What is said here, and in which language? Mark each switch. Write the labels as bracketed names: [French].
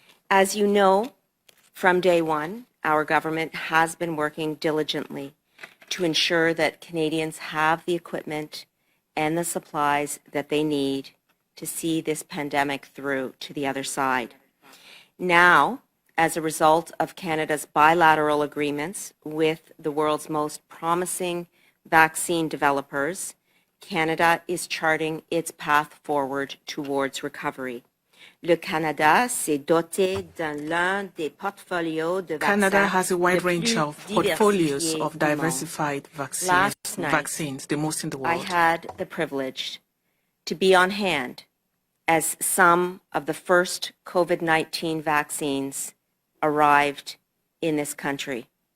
[English] As you know, from day one, our government has been working diligently to ensure that Canadians have the equipment and the supplies that they need to see this pandemic through to the other side. Now, as a result of Canada's bilateral agreements with the world's most promising vaccine developers, Canada is charting its path forward towards recovery. [French] Le Canada s'est doté d'un des portfolios de [English] Canada has a wide range of portfolios of diversified vaccines, the most in the world. I had the privilege to be on hand as some of the first COVID-19 vaccines arrived in this country.